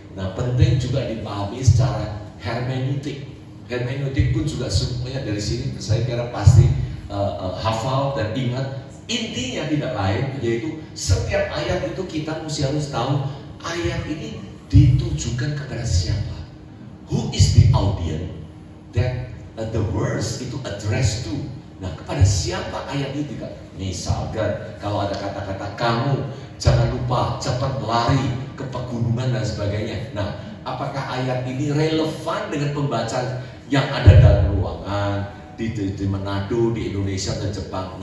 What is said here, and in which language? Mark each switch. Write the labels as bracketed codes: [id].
[id] Nah, penting juga dipahami secara hermeneutik. Hermeneutik pun juga semuanya dari sini saya kira pasti hafal dan ingat. Intinya tidak lain, yaitu setiap ayat itu kita mesti harus tahu ayat ini ditujukan kepada siapa. [en] Who is the audience that the words [id] itu [en] addressed to? [id] Nah, kepada siapa ayat itu? Misalkan kalau ada kata-kata kamu jangan lupa cepat lari ke pegunungan dan sebagainya. Nah, apakah ayat ini relevan dengan pembaca yang ada dalam ruangan di Manado, di Indonesia dan Jepang?